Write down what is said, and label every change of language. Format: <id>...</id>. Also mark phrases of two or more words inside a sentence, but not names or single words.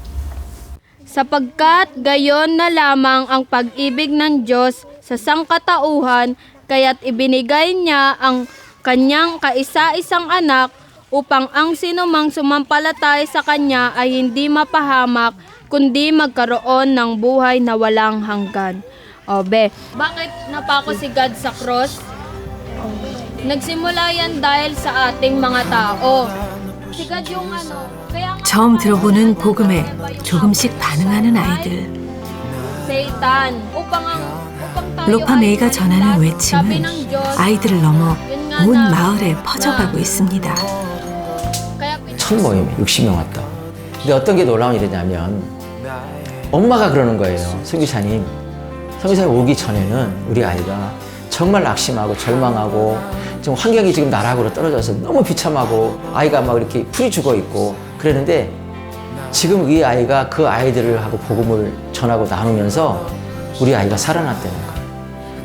<tl>Sapagkat gayon na lamang ang pag-ibig ng Diyos sa sangkatauhan, kaya't ibinigay niya ang kanyang kaisa-isang anak upang ang sinumang sumampalatay sa kanya ay hindi mapahamak, kundi magkaroon ng buhay na walang hanggan. Obe, bakit napako si God sa cross? Nagsimula yan dahil sa ating mga tao. Si God yung kaya nga</tl> <ko>처음 들어보는 복음에 조금씩 반응하는 아이들.</ko> <tl>Satan, upang tayo</tl> <ko>로파메이가</ko> <tl>ay</tl> <ko>전하는</ko> <tl>sabi</tl> <ko>외침은</ko> <tl>ng Diyos,</tl> <ko>아이들을 넘어</ko> <tl>yun nga</tl> <ko>온</ko> <tl>na-</tl> <ko>마을에 퍼져가고 있습니다.</ko> <tl>Kaya</tl> <ko>첫 모임에 60명 왔다. 근데 어떤 게 놀라운 일이냐면 엄마가 그러는 거예요. 선교사님 오기 전에는 우리 아이가 정말 낙심하고 절망하고 좀 환경이 지금 나락으로 떨어져서 너무 비참하고 아이가 막 이렇게 풀이 죽어 있고 그랬는데 지금 이 아이가 그 아이들을 하고 복음을 전하고 나누면서 우리 아이가 살아났다는 거예요.</ko>